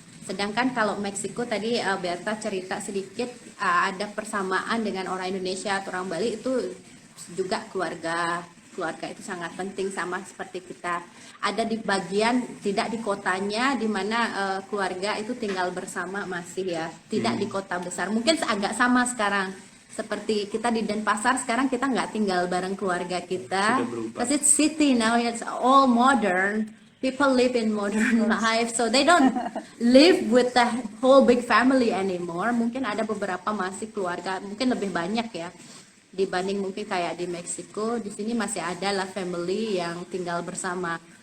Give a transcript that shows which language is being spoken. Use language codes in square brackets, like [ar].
[id] Sedangkan kalau Meksiko tadi Berta cerita sedikit ada persamaan dengan orang Indonesia atau orang Bali, itu juga keluarga itu sangat penting, sama seperti kita ada di bagian tidak di kotanya, di mana keluarga itu tinggal bersama masih ya, tidak di kota besar. Mungkin agak sama sekarang seperti kita di Denpasar, sekarang kita nggak tinggal bareng keluarga kita, Sudah berubah. [en] because it's city now, it's all modern. People live in modern life, so they don't live with the whole big family anymore. [id] Mungkin ada beberapa masih keluarga, mungkin lebih banyak ya dibanding mungkin kayak di Meksiko. Di sini masih ada lah family yang tinggal bersama.